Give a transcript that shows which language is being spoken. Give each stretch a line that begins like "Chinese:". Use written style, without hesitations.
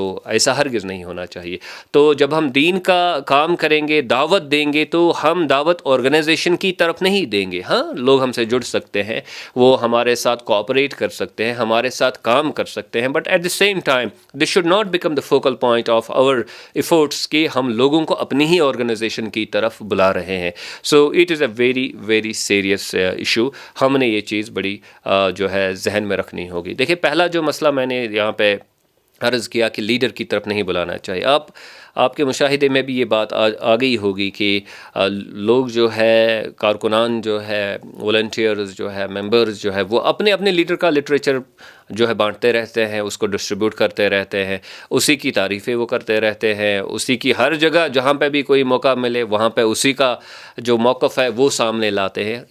Urdu: تو ایسا ہرگز نہیں ہونا چاہیے. تو جب ہم دین کا کام کریں گے, دعوت دیں گے, تو ہم دعوت آرگنائزیشن کی طرف نہیں دیں گے. ہاں لوگ ہم سے جڑ سکتے ہیں, وہ ہمارے ساتھ کوآپریٹ کر سکتے ہیں, ہمارے ساتھ کام کر سکتے ہیں,
English: but at the same time this should not become the focal point of our efforts
Urdu: کہ ہم لوگوں کو اپنی ہی آرگنائزیشن کی طرف بلا رہے ہیں.
English: So it is a very very serious issue.
Urdu: ہم نے یہ چیز بڑی جو ہے ذہن میں رکھنی ہوگی. دیکھیں پہلا جو مسئلہ میں نے یہاں پہ عرض کیا کہ لیڈر کی طرف نہیں بلانا چاہیے. آپ کے مشاہدے میں بھی یہ بات آ گئی ہوگی کہ لوگ جو ہے, کارکنان جو ہے, والنٹیئرز جو ہے, ممبرز جو ہے, وہ اپنے اپنے لیڈر کا لٹریچر جو ہے بانٹتے رہتے ہیں, اس کو ڈسٹریبیوٹ کرتے رہتے ہیں, اسی کی تعریفیں وہ کرتے رہتے ہیں, اسی کی ہر جگہ جہاں پہ بھی کوئی موقع ملے وہاں پہ اسی کا جو موقف ہے وہ سامنے لاتے ہیں.